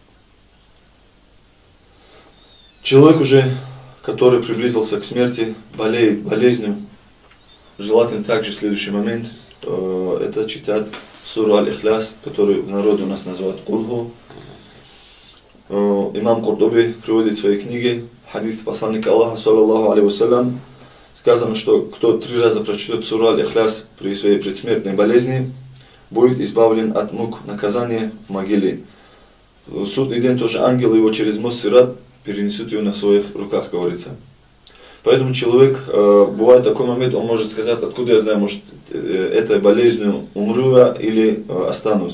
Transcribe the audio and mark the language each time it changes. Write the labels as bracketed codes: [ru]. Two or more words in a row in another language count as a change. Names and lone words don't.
[ru] Человек уже, который приблизился к смерти, болеет болезнью, желательно также следующий момент, это читать суру Аль-Ихляс, которую в народе у нас называют Кульху. Имам Куртуби приводит в своей книге хадис посланника Аллаха, [ar] صلى الله عليه وسلم, [ru] сказано, что кто 3 раза прочтет суру Аль-Ихляс при своей предсмертной болезни, будет избавлен от мук наказания в могиле. В судный день тоже ангелы его через мост Сират перенесут его на своих руках, говорится. Поэтому человек, бывает такой момент, он может сказать: откуда я знаю, может, этой болезнью умру я или останусь.